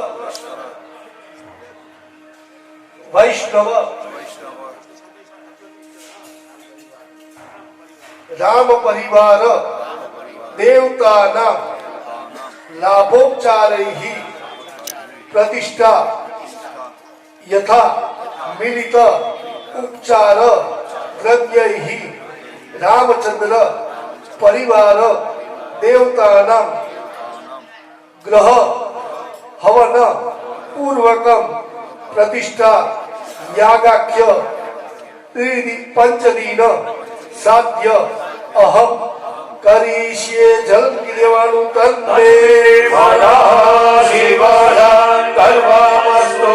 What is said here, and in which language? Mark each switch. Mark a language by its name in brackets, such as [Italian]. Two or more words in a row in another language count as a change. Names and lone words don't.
[Sanskrit] वैष्णव राम परिवार देवतानां लाभोपचारैः प्रतिष्ठा यथा मिलित उपचार द्रव्यैः रामचंद्र परिवार देवतानां ग्रह हवन પૂર્વકમ પ્રતિષ્ઠા યાગાખ્ય પંચદીન સાધ્ય અહમ કરીશ્યે જલ દેવાનું તંત્રે શિવાદાન કલ્પમસ્તુ.